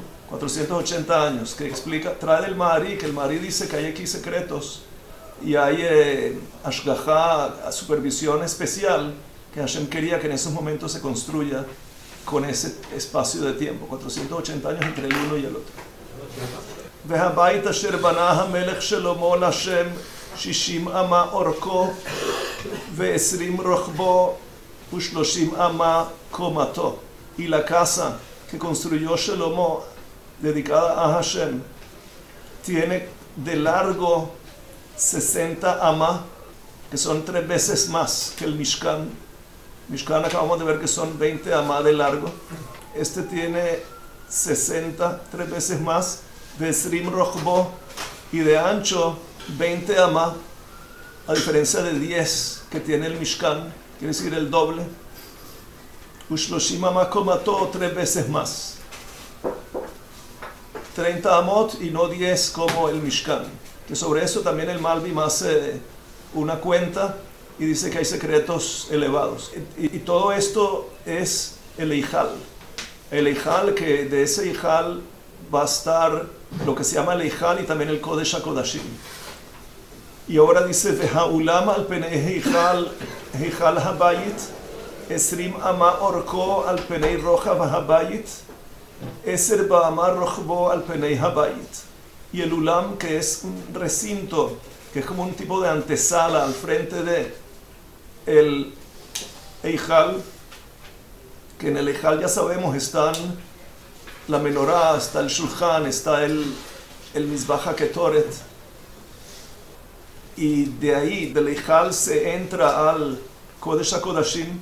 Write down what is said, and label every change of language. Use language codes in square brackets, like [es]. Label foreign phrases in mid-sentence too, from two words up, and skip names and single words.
[es] 480 años, que explica, trae del Mahari, que el Mahari dice que hay aquí secretos y hay ashgajá, supervisión especial, que Hashem quería que en esos momentos se construya con ese espacio de tiempo, 480 años entre el uno y el otro. [he] והבית אשר בנה המלך שלמה להשם 60 אמה אורכו ו20 רוחבו ו30 אמה קומתו. [es] Y la casa que construyó Shlomo dedicada a Hashem tiene de largo 60 ama, que son 3 veces más que el Mishkan. Mishkan acabamos de ver que son 20 ama de largo. Este tiene 60, 3 veces más, de [he] עשרים רחבו, [es] y de ancho 20 ama, a diferencia de 10 que tiene el Mishkan, quiere decir el doble. [he] ושלשים אמה קומתו, 3 veces más. [es] 30 amot y no 10 como el Mishkan. Que sobre eso también el Malbim hace una cuenta y dice que hay secretos elevados. Y todo esto es el Eijal. El Eijal, que de ese Eijal va a estar lo que se llama el Eijal y también el Kodesh HaKodashim. Y ahora dice, [he] והאולם על פני היכל הבית, עשרים אמה ארכו על פני רחב הבית, עשר באמה רחבו על פני הבית. [es] Y el ulam, que es un recinto, que es como un tipo de antesala al frente de el Eijal, que en el Eijal ya sabemos están la menorá, está el shulchan, está el Mizbach HaKetoret, y de ahí, del Eijal, se entra al Kodesh HaKodashim.